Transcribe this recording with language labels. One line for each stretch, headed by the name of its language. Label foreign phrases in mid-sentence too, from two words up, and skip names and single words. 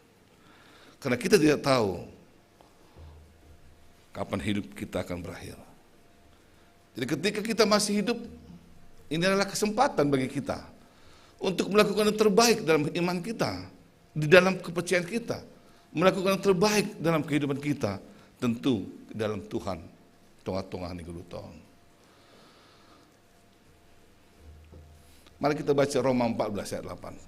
Indonesian: Karena kita tidak tahu kapan hidup kita akan berakhir. Jadi ketika kita masih hidup, ini adalah kesempatan bagi kita untuk melakukan yang terbaik dalam iman kita, di dalam kepercayaan kita, melakukan yang terbaik dalam kehidupan kita. Tentu di dalam Tuhan,
Batak Simalungun: tongah-tongah ni geluton.
Indonesian: Mari kita baca Roma 14 ayat 8.